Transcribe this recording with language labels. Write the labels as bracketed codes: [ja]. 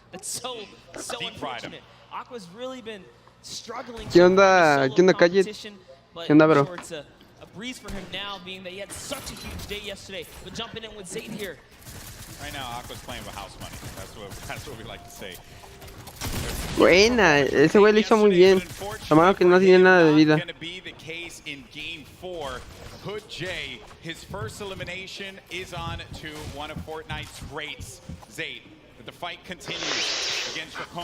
[en] That's so unfortunate. Aqua's really been struggling. [es] ¿Qué onda? ¿Qué onda, Calle? ¿Qué onda, bro? [en] It's a breeze for him now, being that he had such a huge day yesterday. But jumping in with Zayt here. Right now, Aqua's playing with house money. That's what we like to say. [es] Buena, ese güey lo hizo muy bien. Lo malo que no tenía nada de vida. [en] Going to be the case in Game 4. Hood J, his first elimination is on to one of Fortnite's greats, Zayt. The fight continues against Dracon.